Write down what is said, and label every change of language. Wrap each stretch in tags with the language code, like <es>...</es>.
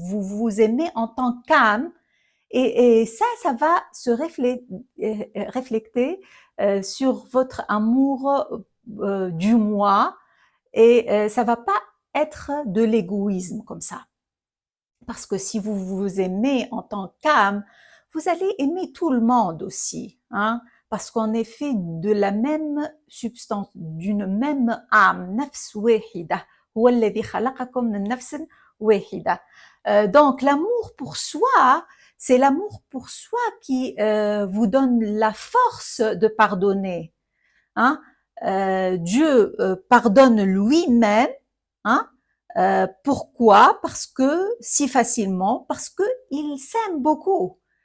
<fr>Vous vous aimez en tant qu'âme, et ça va se refléter sur votre amour du moi, et ça va pas être de l'égoïsme comme ça. Parce que si vous vous aimez en tant qu'âme, vous allez aimer tout le monde aussi, hein, parce qu'on est fait de la même substance, d'une même âme,</fr> <ar>nafs wahida. هو الذي خلقكم من نفس واحدة.</ar> <fr>Donc l'amour pour soi, c'est l'amour pour soi qui vous donne la force de pardonner, hein. Dieu pardonne lui-même, hein. Pourquoi? Parce que si facilement, parce que il s'aime beaucoup.</fr>